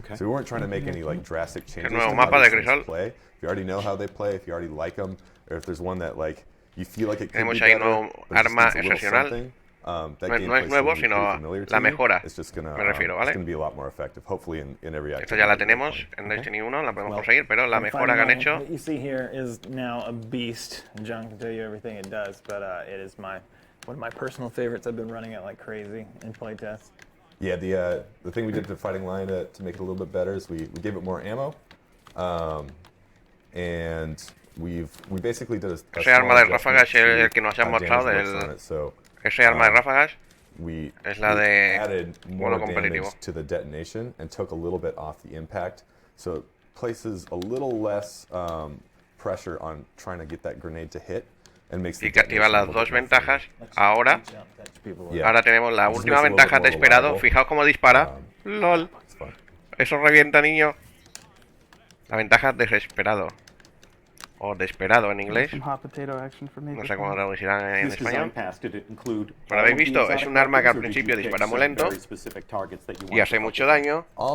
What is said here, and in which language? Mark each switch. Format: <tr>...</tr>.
<en>So we weren't trying to make any like drastic changes to how these things play. If you already know how they play, if you already like them, or if there's one that like you feel like it could be better, but just needs a little something, that gameplay</en> <es>nuevo, sino la mejora.</es> <en>It's just gonna,</en> <es>Me refiero, ¿vale?</es> <en>it's gonna be a lot more effective, hopefully in every activity.</en> <es>Esto ya la tenemos en Destiny 1, la podemos conseguir, pero la mejora que han hecho.</es> <en>What you see here is now a beast. John can tell you everything it does, but it is one of my personal favorites. I've been running it like crazy in playtests. Yeah, the thing we did to Fighting Lion to make it a little bit better is we gave it more ammo, and we basically did a</en> <es>ese arma de ráfagas es el que nos han mostrado ese arma de ráfagas es la de</es> <en>added</en> <es>modo</es> <en>more</en> <es>competitivo.</es> <en>damage to the detonation and took a little bit off the impact, so it places a little less pressure on trying to get that grenade to hit.</en> <es>Y que activa las dos ventajas. Ahora tenemos la última ventaja de esperado. Fijaos cómo dispara. LOL. Eso revienta, niño. La ventaja desesperado. O desesperado en inglés. No sé cómo traducirán en español. Pero habéis visto, es un arma que al principio dispara muy lento y hace mucho daño.</es>